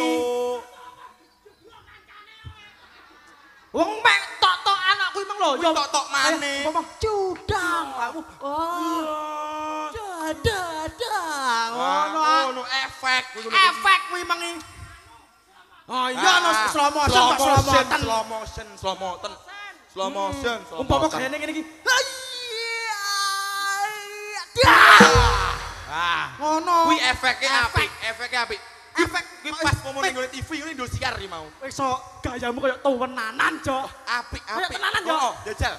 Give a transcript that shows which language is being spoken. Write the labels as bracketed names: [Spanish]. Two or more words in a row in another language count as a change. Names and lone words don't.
[Javanese] Wong mek tok-tok anak kuwi meng lho. Ya tok-tok maneh. Cudang kamu. Oh. Dadang. Ngono efek kuwi. Efek kuwi mengi. Oh iya no [English] slow motion. [Javanese] Umpama kene ngene iki. Ngono. Kuwi efeke apik. Efek kuwi pas momen ning TV ngene Indosiar iki mau. Iso gayamu koyo tuwenanan, Jok. Apik. Kayak tenanan, Jok. Oh, jajal.